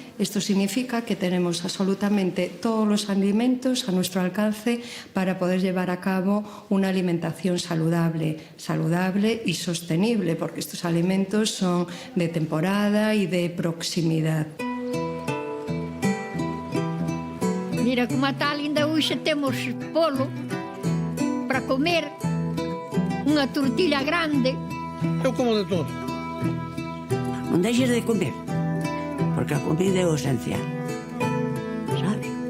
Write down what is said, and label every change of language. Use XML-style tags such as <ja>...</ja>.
<es>Esto significa que tenemos absolutamente todos los alimentos a nuestro alcance para poder llevar a cabo una alimentación saludable y sostenible, porque estos alimentos son de temporada y de proximidad.</es> <gl>Mira como a tal, ainda hoxe temos polo para comer, unha tortilla grande. Eu como de todo. Non deixes de comer, porque a comida é o esencial, sabe?</gl>